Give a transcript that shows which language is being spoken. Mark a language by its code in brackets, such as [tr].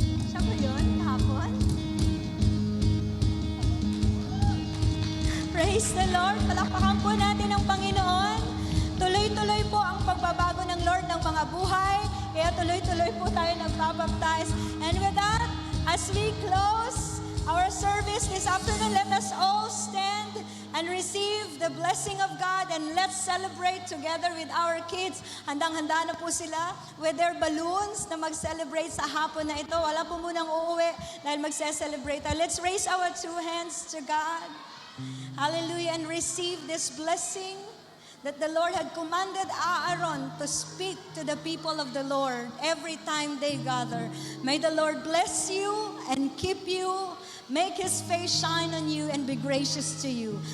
[tl] Siya ba yun? Kahapon? [en] Praise the Lord. [tl] Palakpakan po natin ang Panginoon. Tuloy-tuloy po ang pagbabago ng Lord ng mga buhay. Kaya tuloy-tuloy po tayo nagbabaptize. [en] And with that, as we close our service this afternoon, let us all stand and and receive the blessing of God, and let's celebrate together with our kids. [tl] Handang-handa na po sila [en] with their balloons [tl] na mag-celebrate sa hapon na ito. Wala po munang uuwi dahil mag-celebrate tayo. [en] Let's raise our two hands to God. Hallelujah, and receive this blessing that the Lord had commanded Aaron to speak to the people of the Lord every time they gather. May the Lord bless you and keep you, make His face shine on you and be gracious to you.